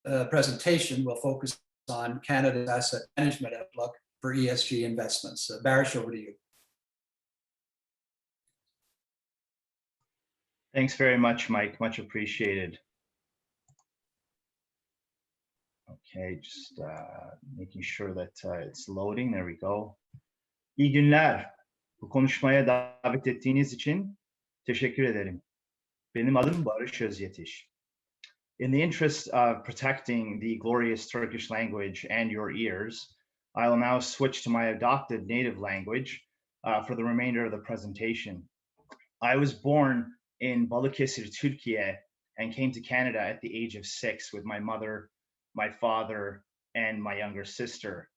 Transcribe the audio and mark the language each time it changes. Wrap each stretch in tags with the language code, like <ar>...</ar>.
<en>Presentation will focus on Canada's asset management outlook for ESG investments. Barış, over to you. Thanks very much, Mike. Much appreciated. Okay, just making sure that it's loading. There we go.</en> <tr>İyi günler. Bu konuşmaya davet ettiğiniz için teşekkür ederim. Benim adım Barış Özyetiş.</tr> <en>In the interest of protecting the glorious Turkish language and your ears, I will now switch to my adopted native language for the remainder of the presentation. I was born in Balıkesir, Turkey, and came to Canada at the age of 6 with my mother, my father, and my younger sister.</en>